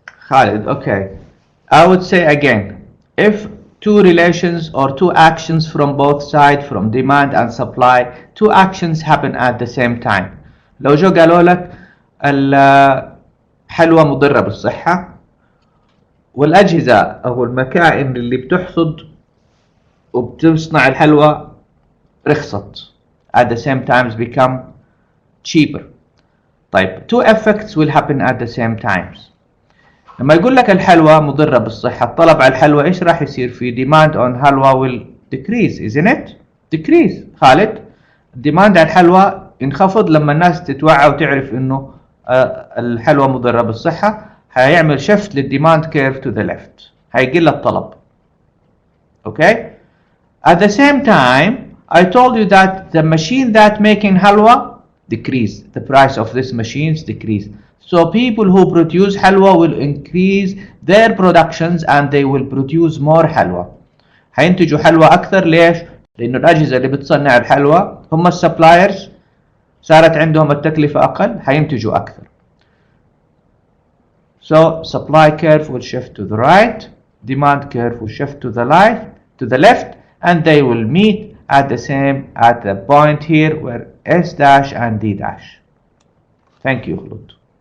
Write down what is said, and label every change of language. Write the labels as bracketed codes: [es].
[en] Khalid, okay. I would say again, if two relations or two actions from both sides, from demand and supply, two actions happen at the same time. [ar] لو جو قالوا لك الحلوى مضرة بالصحة والأجهزة أو المكائن اللي بتحصد وبتصنع الحلوى رخصت [en] at the same time become cheaper. طيب two effects will happen at the same times. [ar] لما يقول لك الحلوى مضرة بالصحة, الطلب على الحلوى إيش راح يصير في [en] demand on halwa will decrease, isn't it? Decrease. [ar] خالد, demand على الحلوى ينخفض لما الناس تتوعى وتعرف إنه الحلوى مضرة بالصحة. هيعمل shift للديماند كيرف [en] to the left. [ar] هيقل الطلب. Okay? [en] At the same time, I told you that the machine that making halwa decrease. The price of these machines decrease. So people who produce halwa will increase their productions and they will produce more halwa. [ar] هينتجوا حلوى أكثر. ليش؟ لأنه الأجهزة اللي بتصنع الحلوى هم السبلايرز صارت عندهم التكلفة أقل, هينتجوا أكثر. [en] So supply curve will shift to the right, demand curve will shift to the left, and they will meet at the point here where S dash and D dash. Thank you خلود.